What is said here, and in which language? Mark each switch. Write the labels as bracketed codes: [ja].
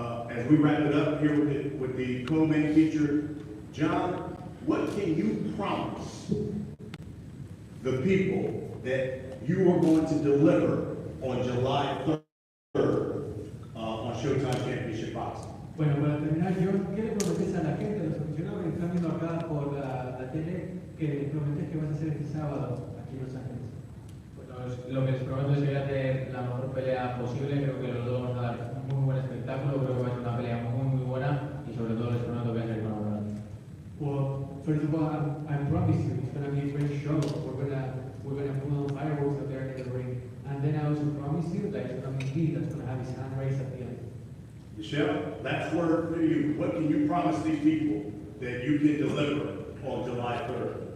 [en] As we wrap it up here with the co-main feature, John, what can you promise the people that you are going to deliver on July 3rd on Showtime Championship Boxing? [es] Bueno, para terminar, yo, ¿qué le prometes a la gente, a los aficionados que están viendo acá por la tele, que le prometes que vas a hacer este sábado aquí en Los Ángeles? Pues lo que les prometo es que voy a hacer la mejor pelea posible. Creo que los dos vamos a dar un muy buen espectáculo. Creo que va a ser una pelea muy buena y sobre todo les prometo que voy a salir con la verdad. [en] Well, first of all, I promise you, it's going to be a great show. We're gonna put on fireworks up there in the ring. And then I also promise you that it's going to be he that's going to have his hand raised at the end. Michelle, last word for you. What can you promise these people that you can deliver on July 3rd?